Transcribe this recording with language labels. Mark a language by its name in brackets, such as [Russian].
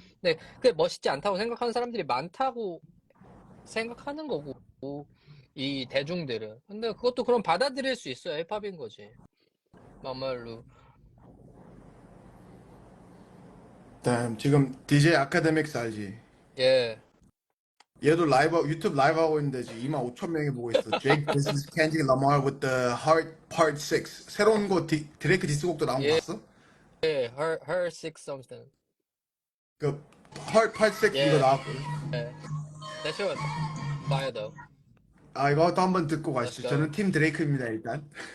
[Korean] 근데 그게 멋있지 않다고 생각하는 사람들이 많다고 생각하는 거고, 이 대중들은. 근데 그것도 그럼 받아들일 수 있어야 힙합인 거지. 막말로. [English] damn. [Korean] 지금 DJ 아카데믹스 알지? 예. 얘도 유튜브 라이브 하고 있는데 지금 25,000명이 보고 있어. [English] Jake, this is Kendrick Lamar with the Heart Part 6. [Korean] 새로운 거 드레이크 디스곡도 나온 거 예. 봤어? [English] 예, her six something. [Korean] 그 Heart Part 6 예. 이거 나왔거든. 예. [English] That shit was fire though. [Korean] 이것도 한번 듣고 가시죠. [English] Let's go. [Korean] 저는 팀 드레이크입니다 일단.